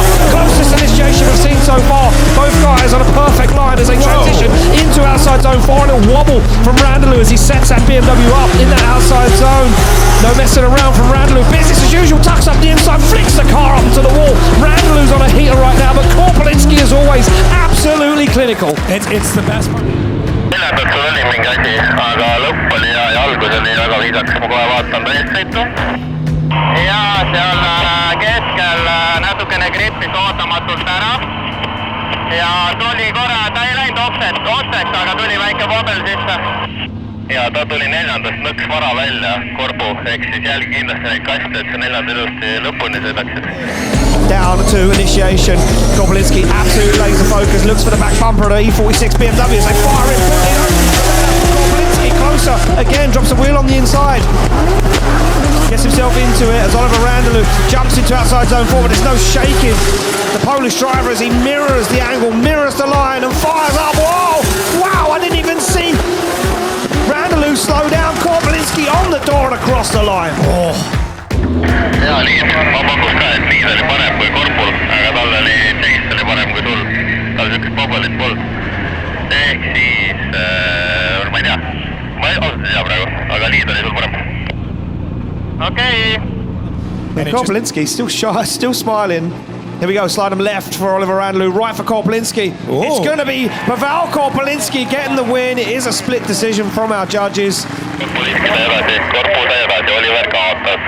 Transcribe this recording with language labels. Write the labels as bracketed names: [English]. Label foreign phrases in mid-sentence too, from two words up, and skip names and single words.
[English] Closest initiation we've seen so far. Both guys on a perfect line as they transition into outside zone 4. And a wobble from Randall as he sets that BMW up in that outside zone. No messing around from Randall. Business as usual, tucks up the inside, flicks the car up to the wall. Randall's on a heater right now, but Korpolinski is always absolutely clinical. It's the best part. [Estonian] Sellepärast oli mingi asi, aga lõpp oli ja algus oli väga viisakas, ma kohe vaatan ta eestsõitu. Ja seal keskel natukene grippis ootamatult ära. Ja tuli korra, ta ei läinud otseks, aga tuli väike vobel sisse. Ja ta tuli neljandast nõks vara välja korbu, ehk siis jälgi kindlasti neid kaste, et see neljanda ilusti lõpuni sõidaksid. [English] Down to initiation. Korpolinski absolute laser focus, looks for the back bumper of the E46 BMW as they fire it. Korpolinski closer, again drops the wheel on the inside. Gets himself into it as Oliver Randall jumps into outside zone 4, but there's no shaking. The Polish driver as he mirrors the angle, mirrors the line and fires up. Whoa! Wow, I didn't even see Randall slow down. Korpolinski on the door and across the line. Oh. [Estonian] Ja nii, ma pakus ka, et Liid oli parem kui Korpul, aga tal oli Chase oli parem kui sul. Tal sükest bobelit polnud. Ehk siis, ma ei tea, ma ausalt ei tea praegu, aga Liid oli sul parem. Okei. [English] And Korpolinski still shy, still smiling. Here we go, slide him left for Oliver Randall, right for Korpolinski. Oh. It's going to be Pavel Korpolinski getting the win. It is a split decision from our judges. [Estonian] Korpolinski ta edasi, Korpul ta edasi, Oliver kaotas.